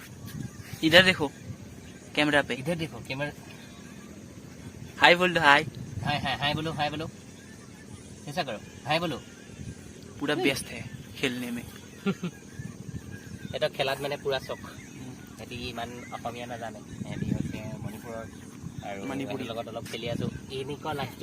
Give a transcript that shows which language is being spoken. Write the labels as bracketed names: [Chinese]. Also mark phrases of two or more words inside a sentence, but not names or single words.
[Hindi] इधर देखो कैमरा पे इधर देखो कैमरा हाय बोल दो हाय हाय बोलो ऐसा करो हाय बोलो पूरा व्यस्त है खेलने में [Assamese] এটা খেলাত মানে পুৰা চখ এটি ইমান অসমীয়া নাজানে এটি হৈছে মণিপুৰৰ আৰু মণিপুৰৰ লগত অলপ খেলি আছো এনেকুৱা লাইফটো